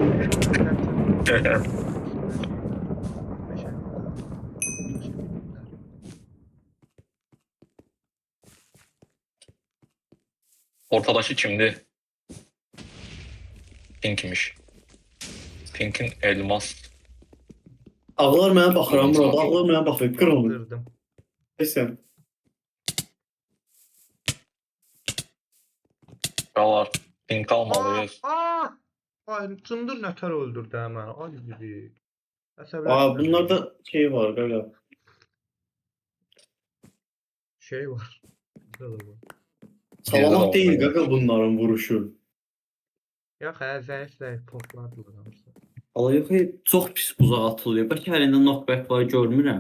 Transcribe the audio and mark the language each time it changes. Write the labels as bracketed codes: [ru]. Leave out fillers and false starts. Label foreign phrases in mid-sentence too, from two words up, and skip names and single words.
[az] Ortadakı kimdi? [tr] Pink'miş. Pink'in elmas. [az] Ağlar mənə baxıram burada. Ağlar mənə baxır. Qır onu. [tr] Kırdım. Kesin. [az] Qalar. [tr] Pink almalıyız. [az] Ay Tındır nətər öldürdü hemen. [tr] Ay gibi. [az] Aa, bunlarda şey var qaqa. şey var. Burada da var. Salamat deyil qaqa bunların vuruşu. Yox, zəif potladılar hamısı. Allah yox, çox pis uzaq atılıyor. Bəlkə əlində knockback var, görmürəm.